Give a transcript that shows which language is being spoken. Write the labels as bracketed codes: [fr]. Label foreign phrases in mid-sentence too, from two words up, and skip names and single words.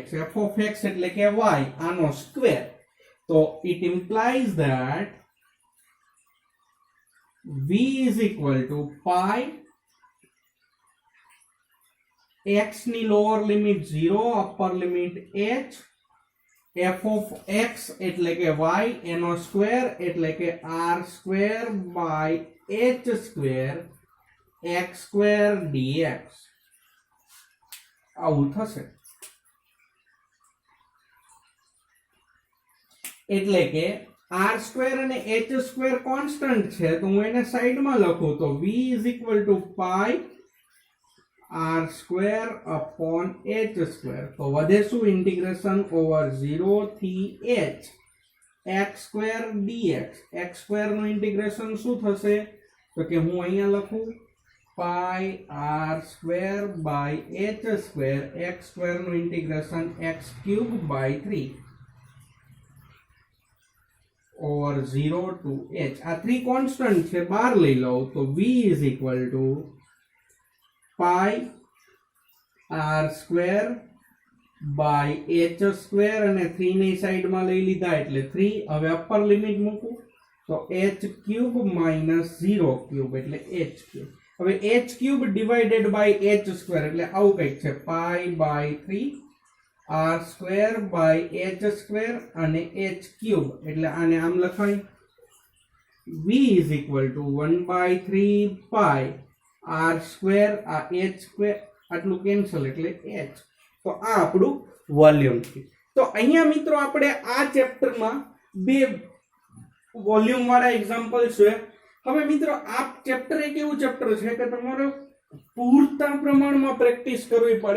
[en] f of x [gu] એટલે કે y આનો સ્ક્વેર. તો [en] it implies that v is equal to pi x [gu] ની [en] lower limit 0 upper limit h f of x [gu] એટલે કે y એનો સ્ક્વેર એટલે કે [en] r square by h square x square dx [gu] આવું થશે. એટલે કે [en] r square [gu] અને [en] h square constant [gu] છે તો હું એને સાઈડમાં લખું તો [en] v is equal to pi r square upon h square. [gu] તો વધે શું [en] integration over [gu] 0 થી h [en] x square dx. x square [gu] નું ઇન્ટિગ્રેશન શું થશે તો કે હું અહીંયા લખું [en] pi r square by h square x square [gu] નું ઇન્ટિગ્રેશન [en] x cube by 3 over 0 to h. [gu] આ 3 કોન્સ્ટન્ટ છે બહાર લઈ લો તો [en] v is equal to pi r square by h square [gu] અને 3 ની સાઈડમાં લઈ લીધા એટલે 3. હવે [en] upper limit [gu] મૂકું તો [en] h cube minus 0 cube [gu] એટલે [en] h cube. [gu] હવે [en] h cube divided by h square [gu] એટલે આવું કંઈક છે [en] pi by 3 r square by h square [gu] અને [en] h cube [gu] એટલે આને આમ લખાય [en] v is equal to 1 by 3 pi r square [gu] આ [en] h square [gu] આટલું કેન્સલ એટલે h. તો આ આપણું વોલ્યુમ છે. તો અહીંયા મિત્રો આપણે આ ચેપ્ટરમાં બે વોલ્યુમ વાળા એક્ઝામ્પલ છે. હવે મિત્રો આ ચેપ્ટર એક એવું ચેપ્ટર છે કે તમારે પૂરતા પ્રમાણમાં પ્રેક્ટિસ કરવી પડે.